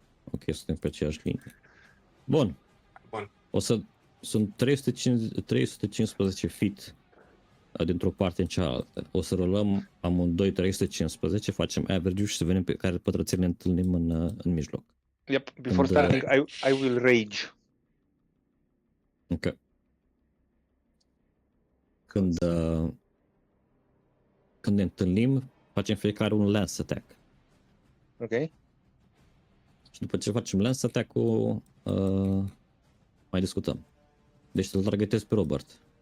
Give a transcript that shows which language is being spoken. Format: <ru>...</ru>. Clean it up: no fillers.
<ro>Ok, suntem pe aceeași linie. Bun. Sunt 315 feet dintr-o parte în cealaltă. O să rolăm amândoi 315, facem average-ul și să vedem pe care pătrățel ne întâlnim în mijloc.</ro> <en>Yep. Before starting, I will rage. Ok.</en> <ro>Când ne întâlnim, facem fiecare un lance attack. Ok. Și după ce facem lance attack-ul, mai discutăm. Deci să-l targetez pe Robert.</ro>